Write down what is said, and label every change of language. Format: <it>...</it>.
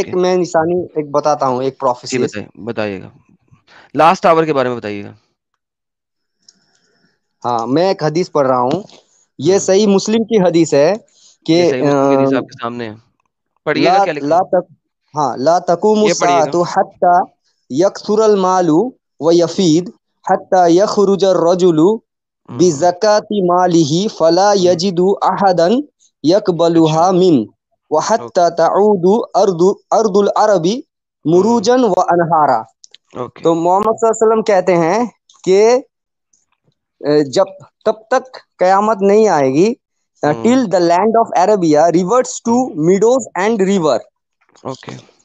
<ur>ایک میں نشانی ایک بتاتا ہوں، ایک جی،</ur> <en>پروفیسیز.</en> <ur>بتائیے گا، لاسٹ آور کے بارے میں بتائیے گا. ہاں، میں ایک حدیث پڑھ رہا ہوں، یہ صحیح مسلم کی حدیث ہے کہ یہ صحیح مسلم کی حدیث آپ کے سامنے ہے، پڑھیے</ur> <ar>لا</ar> <ur>گا کیا لکھا</ur> <ar>لا</ar> <ur>ہے. تک ہاں،</ur> <ar>لا تقوم</ar> <ur>یہ پڑھیے گا.</ur> <ar>الساعة حتى يكثر المال ويفيد حتى يخرج الرجل بزكاة ماله فلا يجد أحدا يقبلها منه وحتى تعود أرض العرب مروجا وأنهارا.</ar> <ur>تو محمد صلی اللہ علیہ وسلم کہتے ہیں کہ جب تب تک قیامت نہیں آئے گی</ur> <en>till the land of Arabia reverts to meadows and river. Okay.</en>